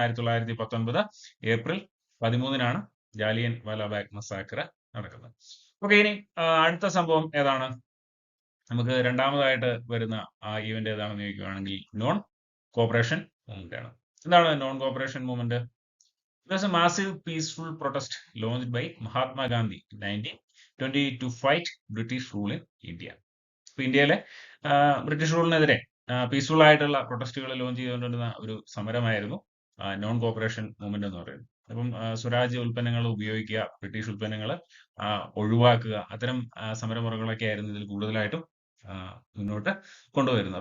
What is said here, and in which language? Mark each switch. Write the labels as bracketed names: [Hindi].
[Malayalam] 1919 April 13 Jallian Walabagh massacre നടക്കുന്നത്. Okay, ഇനി അടുത്ത സംഭവം ഏതാണ്? നമുക്ക് രണ്ടാമതായിട്ട് വരുന്ന ആ ഈവന്റ് ഏതാണെന്ന് ചോദിക്കുകയാണെങ്കിൽ നോൺ കോപ്പറേഷൻ മൂവ്മെന്റ് ആണ്. എന്താണ് non corporation movement? [English] It was a massive peaceful protest launched by Mahatma Gandhi in 1920 to fight British rule in India. [Malayalam] ഇപ്പൊ ഇന്ത്യയിലെ ബ്രിട്ടീഷ് റൂളിനെതിരെ പീസ്ഫുൾ ആയിട്ടുള്ള പ്രൊട്ടസ്റ്റുകൾ ലോഞ്ച് ചെയ്തുകൊണ്ടിരുന്ന ഒരു സമരമായിരുന്നു നോൺ കോപ്പറേഷൻ മൂവ്മെന്റ് എന്ന് പറയുന്നത്. അപ്പം സ്വരാജ്യ ഉൽപ്പന്നങ്ങൾ ഉപയോഗിക്കുക, ബ്രിട്ടീഷ് ഉൽപ്പന്നങ്ങൾ ഒഴിവാക്കുക, അത്തരം സമരമുറകളൊക്കെ ആയിരുന്നു ഇതിൽ കൂടുതലായിട്ടും മുന്നോട്ട് കൊണ്ടുവരുന്നത്.